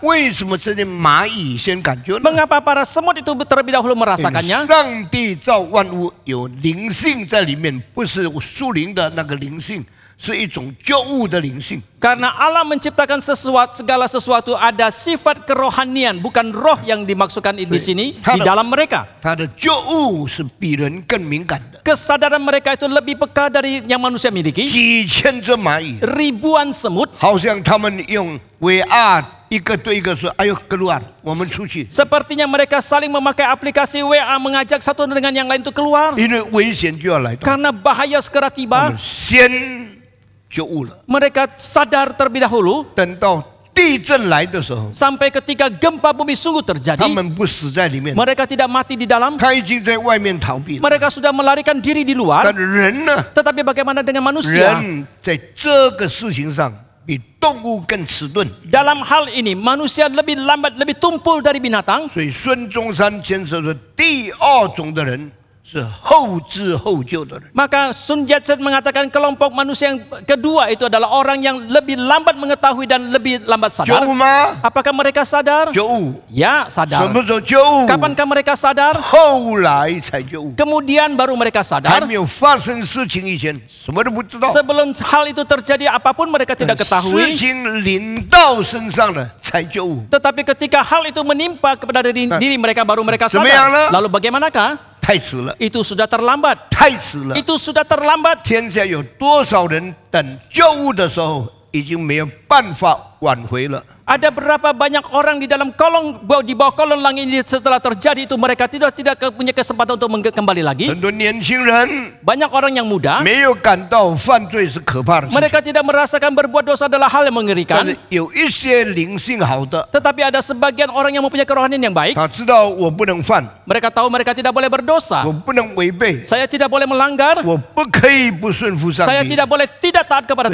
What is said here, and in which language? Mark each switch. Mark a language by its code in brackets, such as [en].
[zh] 为什么这些蚂蚁先感觉呢？ [id] Mengapa para semut itu terlebih dahulu [zh] 因为 [id] merasakannya? [zh] 上帝造万物有灵性在里面，不是树林的那个灵性，是一种觉悟的灵性。 [id] Karena Allah menciptakan segala sesuatu ada sifat kerohanian, bukan roh yang dimaksudkan di sini di dalam mereka. [zh] 他的觉悟是比人更敏感的。 [id] Kesadaran mereka itu lebih peka dari yang manusia miliki. [zh] 几千只蚂蚁， [id] Ribuan semut [zh] 好像他们用 VR 一个对一个说：“哎呦， [id] keluar， [zh] 我们出去。 [id] sepertinya mereka saling memakai aplikasi WA mengajak satu dengan yang lain itu keluar. [zh] 因为危险就要来到， [id] Karena bahaya segera [zh] 他 [id] tiba, [zh] 们先觉悟了。 [id] mereka sadar terlebih dahulu [zh] 等到地震来的时候， [id] sampai ketika gempa bumi sungguh [zh] 他 [id] terjadi, [zh] 们不死在里面， [id] mereka tidak mati di dalam. [zh] 他已经在外面逃避了。 [id] Mereka sudah melarikan diri di [zh] 但 [id] luar. [zh] 人呢？ [id] Tetapi bagaimana dengan manusia? [zh] 人在这个事情上比动物更迟钝。 [id] Dalam hal ini manusia lebih lambat, lebih tumpul dari binatang. [zh] 所以孙中山先生说，第二种的人是后知后觉的人。 [id] Maka Sun Yat-sen mengatakan kelompok manusia yang kedua itu adalah orang yang lebih lambat mengetahui dan lebih lambat [zh] 觉 [id] sadar. [zh] 悟吗？ [id] Apakah mereka sadar? [zh] 觉悟。 [id] Ya, [zh] 什 [id] sadar. [zh] 么时候觉悟？ [id] Kapankah mereka sadar? [zh] 后来才觉悟， [id] Kemudian baru mereka [zh] 还 [id] sadar. [zh] 没有发生事情以前，什么都不知道。 [id] Sebelum hal itu terjadi apapun mereka tidak [zh] 事 [id] ketahui. [zh] 情临到身上了才觉悟， [id] Tetapi ketika hal itu menimpa kepada diri mereka baru mereka Semayanglah. sadar. Lalu bagaimanakah? [zh] 太迟了， [id] Itu sudah terlambat. [zh] 太迟了。 [id] Itu sudah terlambat. [zh] 天下有多少人等觉悟的时候，已经没有办法挽回了。 [id] Ada berapa banyak orang di dalam di bawah kolong langit ini setelah terjadi itu mereka tidak punya kesempatan untuk kembali lagi. [zh] 很多年轻人 [id] Banyak orang yang muda [zh] 没有感到犯罪是可怕的事情， [id] mereka tidak merasakan berbuat dosa adalah hal yang [zh] 但 [id] mengerikan. [zh] 是有一些灵性好的， [id] Tetapi ada sebagian orang yang mempunyai kerohanian yang baik. [zh] 他知道我不能犯， [id] Mereka tahu mereka tidak boleh berdosa. [zh] 我不能违背， [id] Saya tidak boleh melanggar. [zh] 我不可以不顺服上 [id] Saya [zh] 帝。 [id] tidak boleh tidak taat kepada